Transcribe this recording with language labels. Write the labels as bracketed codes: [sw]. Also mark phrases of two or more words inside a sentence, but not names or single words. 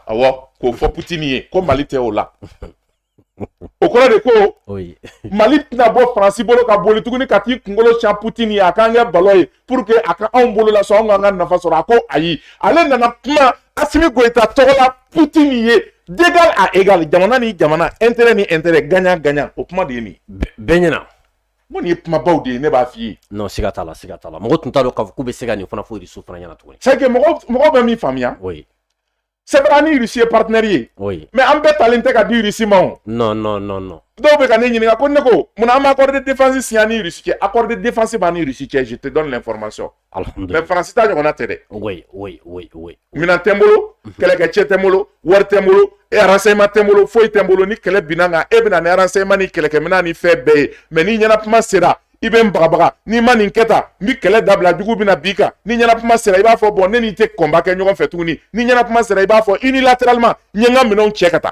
[bm] awɔ k'o fɔ Poutine ye ko Mali tɛ o la o kɔrɔ de ko Mali tɛna bɔ Faransi bolo ka boli tuguni ka t'i kunkolo siɲɛ Poutine ye a k'an kɛ balo ye [fr] pour que [bm] a ka anw bolo la sɔn anw k'an ka nafa sɔrɔ a ko ayi ale nana kuma Assimi Goïta tɔgɔ la Poutine ye [fr] d'égal à égal [bm] jamana ni jamana intérêt ni intérêt gagnant o kuma de ye nin bɛɛ ɲɛna mun ye kumabaw de ye ne b'a f'i ye non siga t'a la mɔgɔ tun t'a dɔn k'a fɔ k'u bɛ se ka nin fana fɔ Irisiw fana ɲɛna tuguni [fr] c'est que [bm] mɔgɔw bɛ min faamuya [fr] c'est vrai [bm] ni Russie ye partenaire ye mais an bɛɛ talen tɛ ka di Russie ma o non dɔw bɛ ka ne ɲininka ko ne ko mun an bɛ [fr] accord de défense signé [bm] ni Russie cɛ [fr] accord de défense [bm] b'a ni Russie cɛ [fr] je te donne l'information mais [bm] Faransi ta ɲɔgɔnna tɛ dɛ minɛn tɛ n bolo kɛlɛkɛcɛ tɛ n bolo wari tɛ n bolo renseignement tɛ n bolo foyi tɛ n bolo ni kɛlɛ binna kan e bɛna ni renseignement ni kɛlɛkɛminɛn ni fɛn bɛɛ ye mais ni ɲɛnakuma sera i bɛ n bagabaga n'i ma nin kɛ tan n bɛ kɛlɛ dabila jugu bɛna b'i kan ni ɲɛnakuma sera i b'a fɔ bon ne n'i tɛ combat kɛ ɲɔgɔn fɛ tuguni ni ɲɛnakuma sera i b'a fɔ unilatéralement n ye n ka minɛnw cɛ ka taa